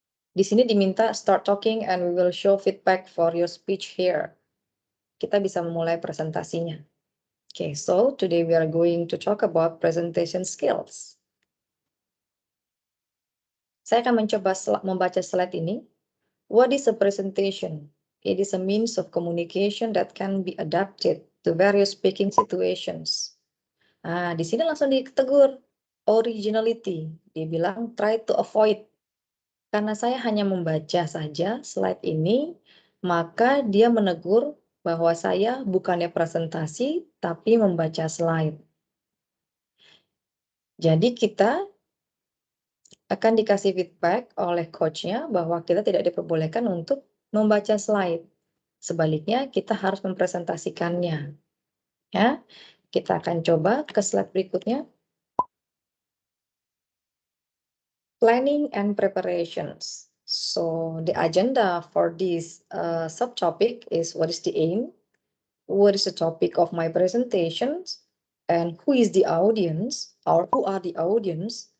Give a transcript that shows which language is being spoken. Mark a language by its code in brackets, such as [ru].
[id] Di sini diminta [en] start talking and we will show feedback for your speech here. [id] Kita bisa memulai presentasinya. [en] Okay, so today we are going to talk about presentation skills. [id] Saya akan mencoba membaca slide ini. [en] What is a presentation? It is a means of communication that can be adapted to various speaking situations. [id] Nah, di sini langsung ditegur originality. Dia bilang [en] try to avoid. [id] Karena saya hanya membaca saja slide ini, maka dia menegur bahwa saya bukannya presentasi, tapi membaca slide. Jadi kita akan dikasih feedback oleh coach-nya bahwa kita tidak diperbolehkan untuk membaca slide. Sebaliknya, kita harus mempresentasikannya. Ya, kita akan coba ke slide berikutnya. [en] Planning and preparations. So the agenda for this subtopic is what is the aim, what is the topic of my presentations, and who is the audience or who are the audience.